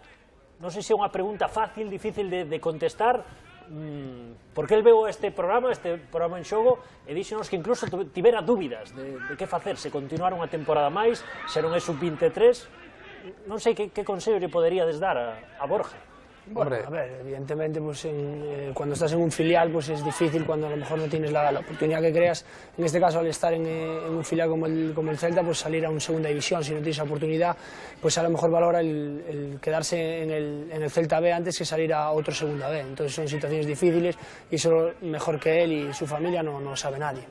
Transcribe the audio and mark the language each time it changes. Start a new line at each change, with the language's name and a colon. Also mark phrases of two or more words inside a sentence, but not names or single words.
Galician: Non sei se é unha pregunta fácil, difícil de contestar, porque el veu este programa en xogo, e díxenos que incluso tivera dúbidas de que facer, se continuar unha temporada máis, se non é sub-23, non sei que consello lle poderíades dar a Borja.
Spanish: Bueno, a ver, evidentemente cuando estás en un filial pues es difícil cuando a lo mejor no tienes la oportunidad que creas, en este caso al estar en un filial como el Celta, pues salir a una segunda división, si no tienes esa oportunidad, pues a lo mejor valora el quedarse en el Celta B antes que salir a otro segunda B, entonces son situaciones difíciles y eso mejor que él y su familia no sabe nadie.